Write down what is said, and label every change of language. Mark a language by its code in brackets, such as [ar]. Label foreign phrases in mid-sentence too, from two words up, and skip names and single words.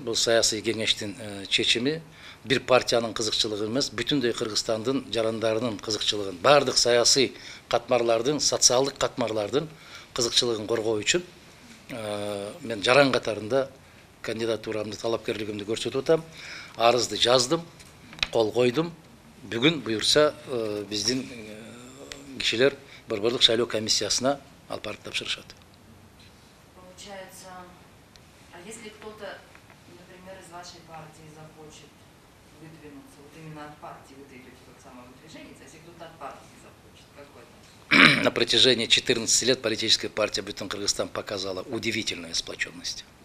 [ky] Бул саясий кеңештин чечими бир партиянын кызыкчылыгы эмес, бүтүндөй Кыргызстандын жарандарынын кызыкчылыгын, бардык саясий катмарлардын, социалдык катмарлардын кызыкчылыгын коргоо үчүн мен жаран катарында кандидатурамды, талапкерлигимди көрсөтүп атам. Арызды жаздым, кол койдум. Бүгүн буюрса биздин кишилер борборлук шайлоо комиссиясына алып барып тапшырышат. [ru] Получается, а если кто-то, например, из вашей партии захочет выдвинуться, вот именно от партии вы идете как самовыдвиженец, а если кто-то от партии захочет, какой-то? На протяжении 14 лет политическая партия «Бүтүн Кыргызстан» показала удивительную сплоченность.